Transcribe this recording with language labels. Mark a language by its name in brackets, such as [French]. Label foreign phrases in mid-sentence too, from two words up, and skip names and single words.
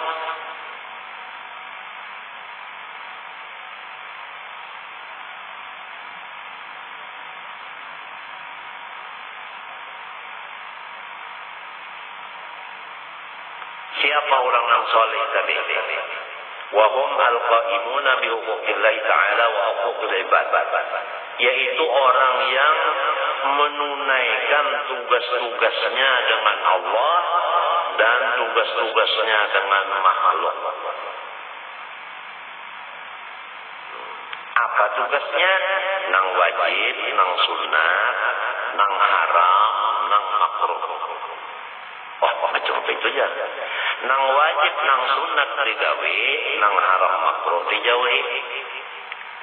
[Indonesian] Siapa orang yang soleh tadi? [Arabic] وهم القائمون بحقوق الله تعالى وحقوق العباد. [Indonesian] Yaitu orang yang menunaikan tugas-tugasnya dengan Allah dan tugas-tugasnya dengan makhluk. Apa tugasnya? [Banjar] Nang wajib, nang sunat, nang haram, nang makruh. Macam itu aja. Nang wajib, nang sunat digawe, nang haram makruh dijauhi.